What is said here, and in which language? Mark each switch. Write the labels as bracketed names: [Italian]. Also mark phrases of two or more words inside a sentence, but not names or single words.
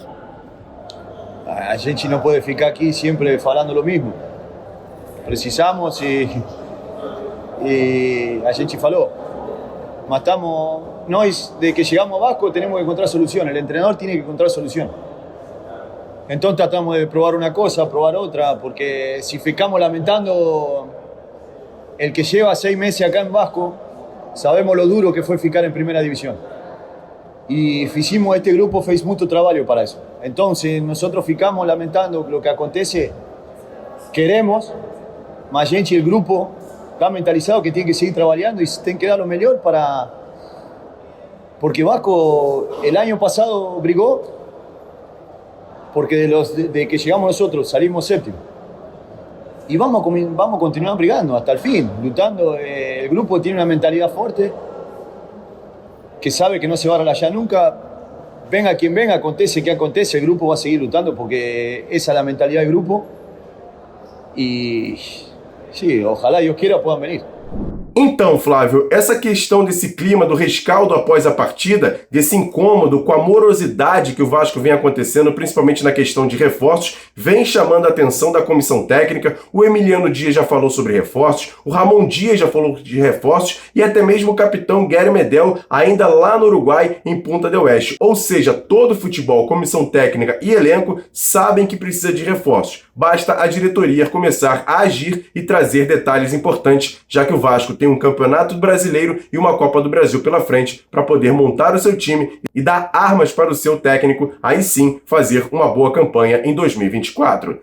[Portuguese] A gente não pode ficar aqui sempre falando o mesmo. Precisamos e a gente falou. Mas nós, desde que chegamos ao Vasco, temos que encontrar solução. O treinador tem que encontrar solução. [Spanish] Entonces tratamos de probar una cosa, probar otra, porque si [Portuguese] ficamos lamentando [Spanish] el que lleva 6 meses acá en Vasco, sabemos lo duro que fue ficar en primera división. Y este grupo fez mucho trabajo para eso. Entonces nosotros [Portuguese] ficamos lamentando [Spanish] lo que acontece, queremos, [Portuguese] mas gente, [Spanish] el grupo está mentalizado que tiene que seguir trabajando y tiene que dar lo mejor para... Porque Vasco el año pasado brigó, porque de que llegamos nosotros salimos séptimo. Y vamos a continuar brigando hasta el fin, luchando. El grupo tiene una mentalidad fuerte, que sabe que no se va a relajar nunca. Venga quien venga, [Portuguese] acontece que acontece, [Spanish] el grupo va a seguir luchando porque esa es la mentalidad del grupo. Y sí, ojalá Dios quiera puedan venir. [Portuguese] Então, Flávio, essa questão desse clima do rescaldo após a partida, desse incômodo com a morosidade que o Vasco vem acontecendo, principalmente na questão de reforços, vem chamando a atenção da comissão técnica. O Emiliano Dias já falou sobre reforços, o Ramon Dias já falou de reforços e até mesmo o capitão Guilherme Medel, ainda lá no Uruguai, em Punta del Oeste. Ou seja, todo futebol, comissão técnica e elenco sabem que precisa de reforços. Basta a diretoria começar a agir e trazer detalhes importantes, já que o Vasco tem um Campeonato Brasileiro e uma Copa do Brasil pela frente para poder montar o seu time e dar armas para o seu técnico, aí sim fazer uma boa campanha em 2024.